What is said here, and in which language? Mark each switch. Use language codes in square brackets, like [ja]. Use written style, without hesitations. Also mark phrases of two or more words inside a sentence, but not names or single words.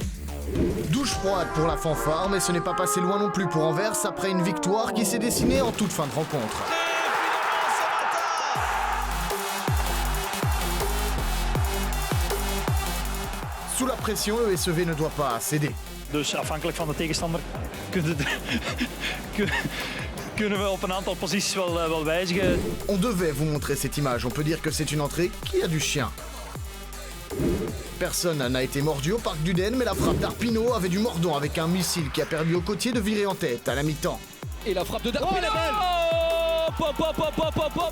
[fr] Douche froide pour la fanfare, mais ce n'est pas passé loin non plus pour Anvers après une victoire qui s'est dessinée en toute fin de rencontre. Sous la pression, le SEV ne doit pas céder. [nl] Dus afhankelijk van de tegenstander kunnen we op een aantal posities wel wijzigen. [fr] On devait vous montrer cette image, on peut dire que c'est une entrée qui a du chien. Personne n'a été mordu au parc d'Uden, mais la frappe d'Arpino avait du mordant avec un missile qui a permis au côtier de virer en tête à la mi-temps. Et la frappe de Darpino. Pop, pop, pop, pop, pop, pop.